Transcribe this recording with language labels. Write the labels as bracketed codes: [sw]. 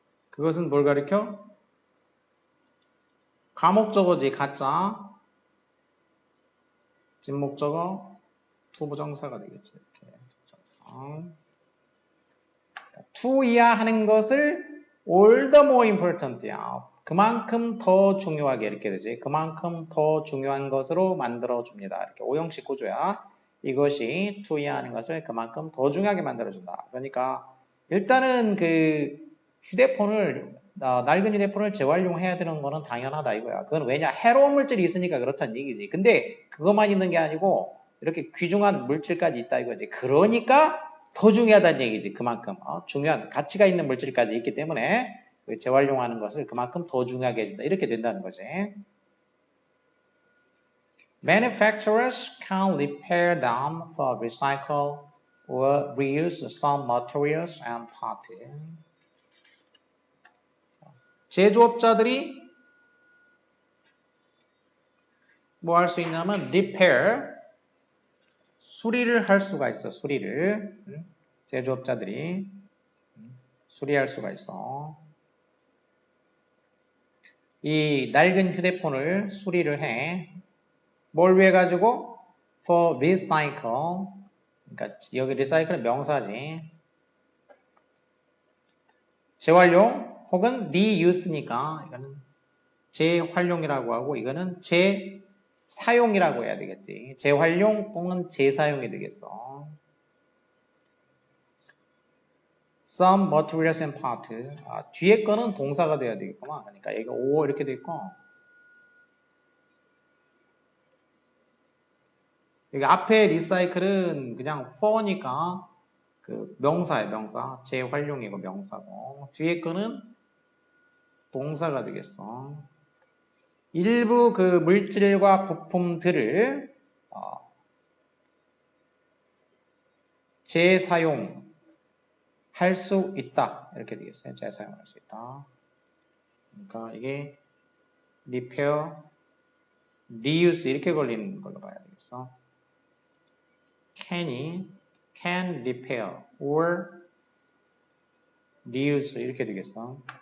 [ko] 그것은 뭘 가리켜? 가목적어지, 가짜. 진목적어, 투부정사가 되겠지. 이렇게. to이야 하는 것을 all the more important야. 그만큼 더 중요하게 이렇게 되지. 그만큼 더 중요한 것으로 만들어줍니다. 이렇게 오형식 구조야. 이것이 to이야 하는 것을 그만큼 더 중요하게 만들어준다. 그러니까 일단은 그 휴대폰을 낡은 휴대폰을 재활용해야 되는 거는 당연하다 이거야. 그건 왜냐? 해로운 물질이 있으니까 그렇다는 얘기지. 근데 그것만 있는 게 아니고 이렇게 귀중한 물질까지 있다 이거지. 그러니까 더 중요하다는 얘기지. 그만큼 중요한 가치가 있는 물질까지 있기 때문에 재활용하는 것을 그만큼 더 중요하게 해준다. 이렇게 된다는 거지. [en] Manufacturers can repair them for recycle or reuse some materials and parts. [ko] 제조업자들이 뭐 할 수 있냐면 repair 수리를 할 수가 있어. 수리를 제조업자들이 수리할 수가 있어. 이 낡은 휴대폰을 수리를 해. 뭘 위해 가지고? [en] For recycle. [ko] 그러니까 여기 recycle은 명사지. 재활용 혹은 reuse니까 이거는 재활용이라고 하고 이거는 재사용이라고 해야 되겠지. 재활용 혹은 재사용이 되겠어. [en] Some materials and parts. [ko] 뒤에 거는 동사가 돼야 되겠구만. 그러니까 여기 o 이렇게 돼 있고 여기 앞에 리사이클은 그냥 for니까 그 명사예요, 명사. 재활용이고 명사고. 뒤에 거는 동사가 되겠어. 일부 그 물질과 부품들을 재사용할 수 있다. 이렇게 되겠어요. 재사용할 수 있다. 그러니까 이게 repair, reuse 이렇게 걸리는 걸로 봐야 되겠어. [en] can repair or reuse [ko] 이렇게 되겠어.